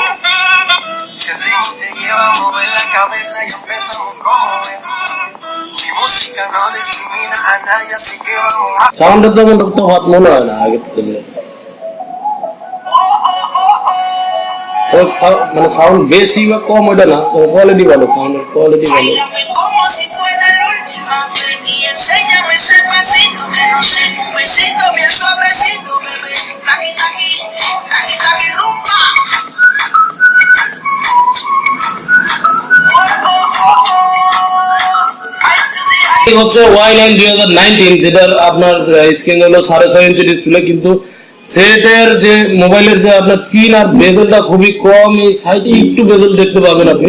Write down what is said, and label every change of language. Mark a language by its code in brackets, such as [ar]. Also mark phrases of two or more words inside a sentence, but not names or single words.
[bn] সাউন্ডের তেমন তফাৎ মনে হয় না আগের থেকে। মানে সাউন্ড বেশি বা কম ওইটা না, কোয়ালিটি ভালো, সাউন্ডের কোয়ালিটি ভালো। [es] Y enséñame ese besito que no sé, un besito bien suavecito, bebé. Taqui, taqui, taqui, taqui, rumba. [bn] হচ্ছে Y9 2019, যেটার আপনার স্ক্রিন হলো 6.5 [en] inch display, [bn] কিন্তু সেটের যে মোবাইলের যে আপনার চিন আর বেজেলটা খুবই কম, এই সাইডে একটু বেজেল দেখতে পাবেন আপনি।